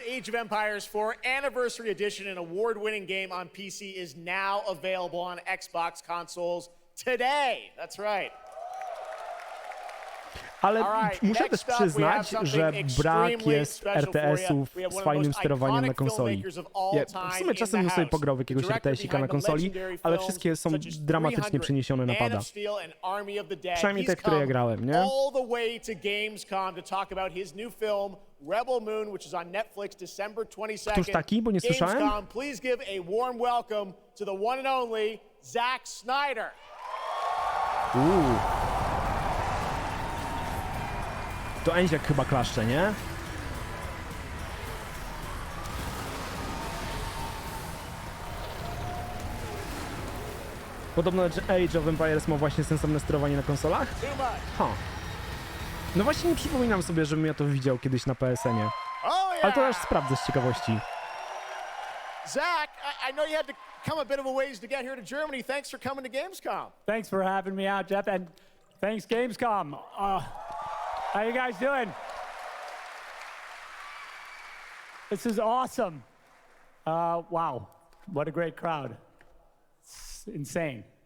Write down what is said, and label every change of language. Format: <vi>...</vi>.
<en>Age of Empires 4 Anniversary Edition, an award-winning game on PC, is now available on Xbox consoles today. That's right.</en> <pl>Ale muszę też przyznać, że brak jest RTS-ów z fajnym sterowaniem na konsoli. W sumie czasem bym sobie pograł w jakiegoś RTS-ika na konsoli, ale wszystkie są dramatycznie przeniesione na pada. Przynajmniej te, które ja grałem, nie?</pl> <en>All the way to Gamescom to talk about his new film Rebel Moon, which is on Netflix December 22nd.</en> <pl>Któż taki, bo nie słyszałem?</pl> <en>Gamescom, please give a warm welcome to the one and only Zack Snyder.</en> <pl>To Enziak chyba klaszcze, nie? Podobno Age of Empires ma właśnie sensowne sterowanie na konsolach? No właśnie nie przypominam sobie, żebym ja to widział kiedyś na PSN-ie. Ale to aż sprawdzę z ciekawości.</pl> <en>Zach, I know you had to come a bit of a ways to get here to Germany. Thanks for coming to Gamescom. Thanks for having me out, Jeff, and thanks Gamescom. How you guys doing? This is awesome. Wow, what a great crowd. It's insane.</en>